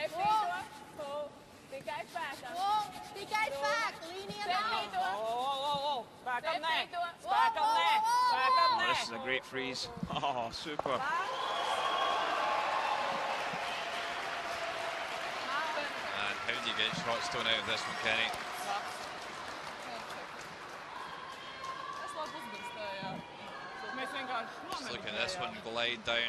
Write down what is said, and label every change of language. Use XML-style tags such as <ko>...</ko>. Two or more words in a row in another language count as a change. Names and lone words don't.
<lv>Tikai spēkam. Tikai spēku. Līnija nav. Spēkam nē. Spēkam nē. Spēkam nē.</lv> <en>This is a great freeze. Oh, super. And how do you get shot stone out of this one, Kenny? Just look at this one glide down.</en>